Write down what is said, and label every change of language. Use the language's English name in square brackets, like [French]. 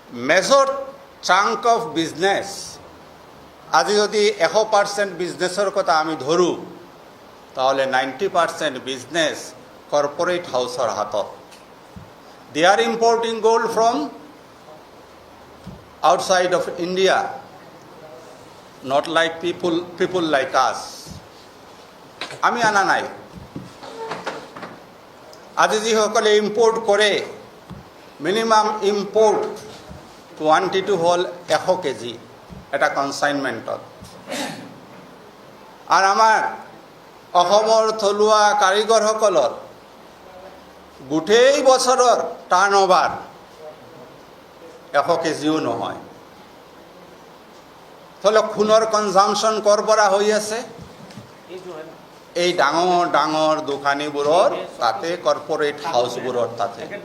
[English] major chunk of business, [Assamese] আজি যদি 100% বিজনেছৰ কথা আমি ধৰোঁ, তাহলে 90% বিজনেছ কৰ্পৰেট হাউচৰ হাতত। [English] They are importing gold from outside of India, not like people like us. [Assamese] আমি আনা নাই। আজি যিসকলে ইম্পোর্ট কৰে, মিনিমাম ইম্পোর্ট কোৱান্টিটি হ'ল 100 কেজি এটা কনচাইনমেণ্টত। আৰু আমাৰ অসমৰ থলুৱা কাৰিকৰসকলৰ গোটেই বছৰৰ টাৰ্ণ অভাৰ 100 কেজিও নহয়। ফলে সোণৰ কনজামশ্যন ক'ৰ পৰা হৈ আছে? এই ডাঙৰ ডাঙৰ দোকানীবোৰৰ তাতে, কৰ্পৰেট হাউচবোৰৰ তাতে।